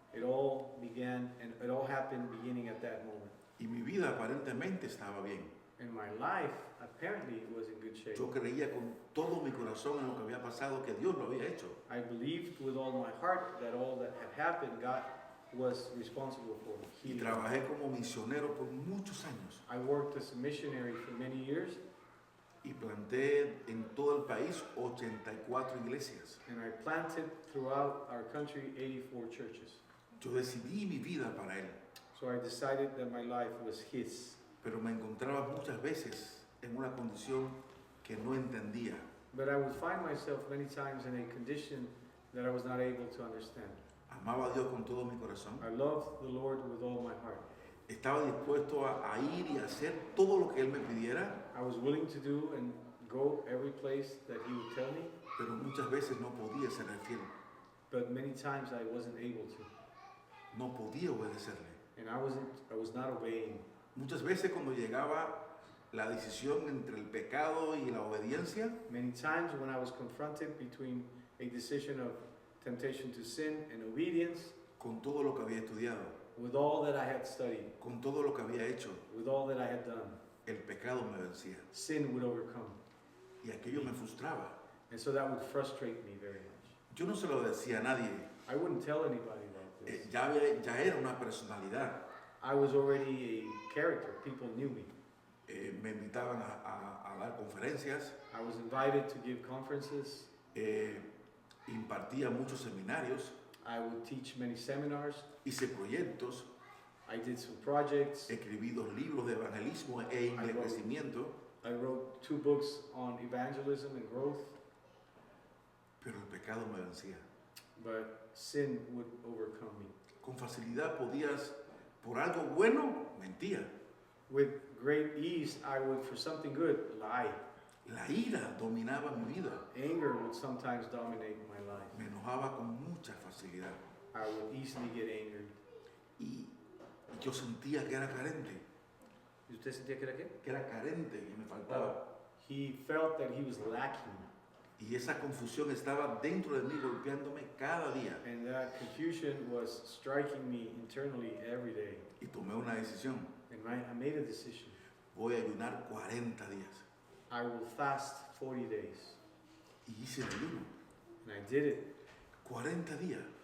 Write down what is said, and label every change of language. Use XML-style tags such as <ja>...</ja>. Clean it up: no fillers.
<en>It all began and it all happened beginning at that moment.</en> <es>Y mi vida aparentemente estaba bien.</es> <en>And my life apparently was in good shape.</en> <es>Yo creía con todo mi corazón en lo que había pasado, que Dios lo había hecho.</es> <en>I believed with all my heart that all that had happened, God was responsible for.</en> <es>Y trabajé como misionero por muchos años.</es> <en>I worked as a missionary for many years,</en> <es>Y planté en todo el país 84 iglesias.</es> <en>and I planted throughout our country 84 churches.</en> <es>Yo decidí mi vida para Él.</es> <en>So I decided that my life was His.</en> <es>Pero me encontraba muchas veces en una condición que no entendía.</es> <en>But I would find myself many times in a condition that I was not able to understand.</en> <es>Amaba a Dios con todo mi corazón.</es> <en>I loved the Lord with all my heart.</en> <es>Estaba dispuesto a ir y a hacer todo lo que Él me pidiera,</es> <en>I was willing to do and go every place that He would tell me,</en> <es>pero muchas veces no podía ser fiel.</es> <en>but many times I wasn't able to.</en> <es>No podía obedecerle.</es> <en>And I was not obeying.</en> <es>Muchas veces cuando llegaba la decisión entre el pecado y la obediencia,</es> <en>Many times when I was confronted between a decision of temptation to sin and obedience,</en> <es>con todo lo que había estudiado,</es> <en>with all that I had studied,</en> <es>con todo lo que había hecho,</es> <en>with all that I had done,</en> <es>el pecado me vencía.</es> <en>sin would overcome.</en> <es>Y aquello me frustraba.</es> <en>And so that would frustrate me very much.</en> <es>Yo no se lo decía a nadie.</es> <en>I wouldn't tell anybody about this.</en> <es>Ya era una personalidad.</es> <en>I was already a character. People knew me.</en> <es>Me invitaban a dar conferencias,</es> <en>I was invited to give conferences.</en> <es>impartía muchos seminarios,</es> <en>I would teach many seminars.</en> <es>hice proyectos,</es> <en>I did some projects.</en> <es>escribí 2 libros de evangelismo e crecimiento,</es> <en>I wrote 2 books on evangelism and growth,</en> <es>pero el pecado me vencía.</es> <en>but sin would overcome me.</en> <es>Con facilidad podías, por algo bueno, mentía.</es> <en>With great ease, I would, for something good, lie.</en> <es>La ira dominaba mi vida.</es> <en>Anger would sometimes dominate my life.</en> <es>Me enojaba con mucha facilidad.</es> <en>I would easily get angered.</en> <es>Y yo sentía que era carente, ¿Y usted sentía que era qué? que era carente, que me faltaba.</es> <en>He felt that he was lacking,</en> <es>Y esa confusión estaba dentro de mí, golpeándome cada día.</es> <en>and that confusion was striking me internally every day.</en> <es>Y tomé una decisión.</es> <en>And I made a decision.</en> <es>Voy a ayunar 40 días.</es> <en>I will fast 40 days.</en> <es>Y hice el ayuno.</es> <en>And I did it.</en> <es>40 días.</es>